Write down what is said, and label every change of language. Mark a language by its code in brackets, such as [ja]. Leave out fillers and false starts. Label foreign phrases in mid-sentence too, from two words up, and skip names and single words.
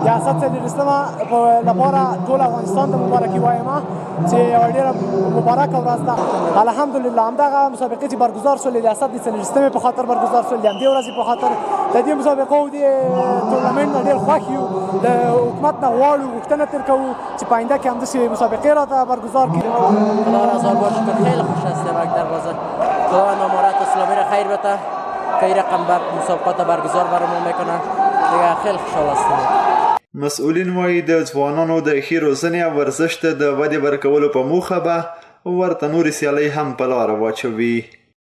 [ps] د اسد 24 لپاره ټول افغانستان ته مبارکي وایم چې یوه ډېره مبارکه ورځ ده. الحمدلله همدغه مسابقې چې برګزار شولې د اسد 24 په خاطر برګزار شولې د همدې ورځې په خاطر د دې مسابقو د ټورنمنټ نه ډېر خوښ یو. د حکومت نه غواړو غوښتنه تر کوو چې په آینده کې همداسې مسابقې راته برگزار کړي. [fa] خدا نزار باشه که خیلی خوش هستیم یک دروازه خدا نامراد اسلامی را خیر بده که این رقم مسابقات برگزار برامون میکنن دیگه خیلی خوشحال هستیم. [ps] مسؤلین وایي د ځوانانو د ښې روزنې او ورزش ته د ودې ورکولو په موخه به ورته نورې سیالۍ هم په لاره واچوي.